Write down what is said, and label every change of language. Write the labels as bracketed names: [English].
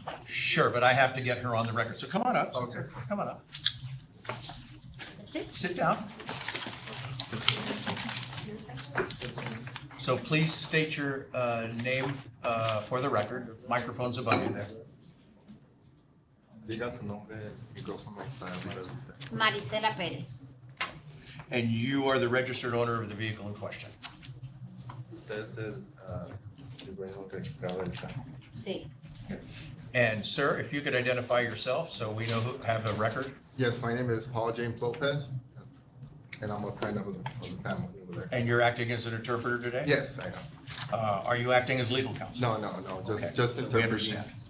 [English] Sure, but I have to get her on the record. So come on up. Okay. Come on up. Sit down. So please state your name for the record. Microphone's above you there. [Spanish] Diga su nombre, el micrófono está arriba de usted. Marisela Pérez. [English] And you are the registered owner of the vehicle in question. [Spanish] Usted es el dueño registrado del carro. Sí. [English] And sir, if you could identify yourself so we know who have a record. Yes, my name is Paul James Lopez, and I'm a friend of the family over there. And you're acting as an interpreter today? Yes, I am. Are you acting as legal counsel? No, Okay, just we interpreting. understand.